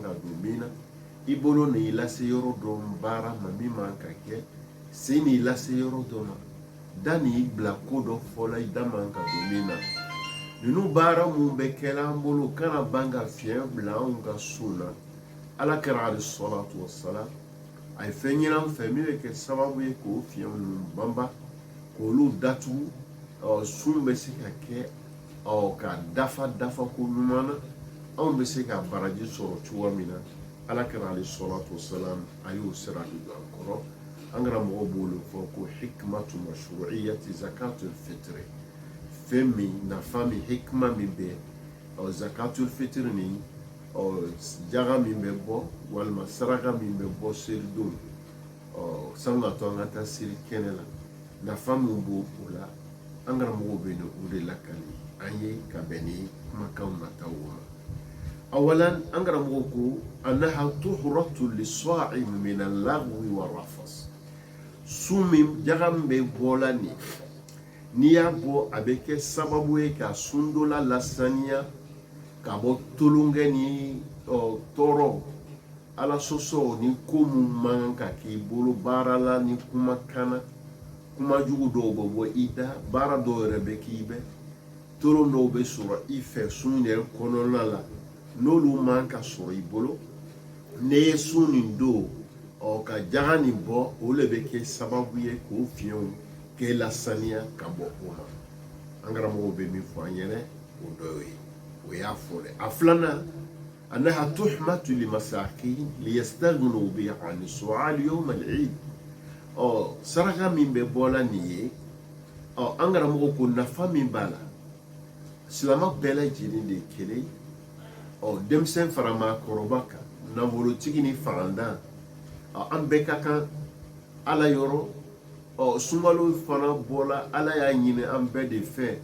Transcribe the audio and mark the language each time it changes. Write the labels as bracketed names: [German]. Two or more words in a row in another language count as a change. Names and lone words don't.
[Bambara] ka don min na i bolo n'i lase yɔrɔ dɔ baara ma min man ka kɛ sen n'i lase yɔrɔ dɔ ma da n'i bila ko dɔ fɔ la i da man ka don min na ninnu baara mun bɛ kɛla an bolo kana ban ka fiɲɛ bila anw ka sun na Alakira [Arabic] عليه الصلاة والسلام [Bambara] a ye fɛn ɲini an fɛ min bɛ kɛ sababu ye k'o fiɲɛ ninnu banba k'olu datugu sun bɛ se ka kɛ ka dafa ko ɲuman na anw bɛ se ka baraji sɔrɔ cogoya min na Alakira [Arabic] عليه الصلاة والسلام [Bambara] a y'o sira de don an kɔrɔ an karamɔgɔw b'o fɔ ko [Arabic] حكمة مشروعية زكاة الفطر [Bambara] fɛn min nafa min hikma min bɛ [Arabic] زكاة الفطر [Bambara] ni jaga min bɛ bɔ walima saraka min bɛ bɔ selidon sani ka to an ka taa seli kɛnɛ la nafa min b'o la an karamɔgɔw bɛ o de lakali an ye ka bɛn ni kumakanw nataw ma awalan an karamɔgɔw ko [Arabic] أنها طهرة للصائم من اللغو والرفث [Bambara] su min jaga min bɛ bɔla nin n'i y'a bɔ a bɛ kɛ sababu ye ka sun dɔ la lasaniya ka bɔ tulongɛ ni tɔɔrɔ ala sɔsɔ ni ko mun man ka k'i bolo baara la ni kumakan na kuma jugu dɔw bɛ bɔ i da baara dɔw yɛrɛ bɛ k'i bɛ tolon dɔw bɛ sɔrɔ i fɛ sun yɛrɛ kɔnɔna la n'olu man ka sɔrɔ i bolo ne ye sun nin don ka jaga nin bɔ o le bɛ kɛ sababu ye k'o fiɲɛw k'e lasaniya ka bɔ o ma an karamɔgɔw bɛ min fɔ an ɲɛnɛ o dɔ ye o y'a fɔ dɛ a filanan [Arabic] أنها تحمة للمساكين ليستغنوا بها عن السؤال يوم العيد [Bambara] saraka min bɛ bɔla nin ye an karamɔgɔ ko nafa min b'a la silama bɛɛ lajɛlen de ye kelen denmisɛn fara maakɔrɔba kan nafolotigi ni fagandan an bɛɛ ka kan ala yɔrɔ sunkalo fana bɔla ala y'a ɲini an bɛɛ de fɛ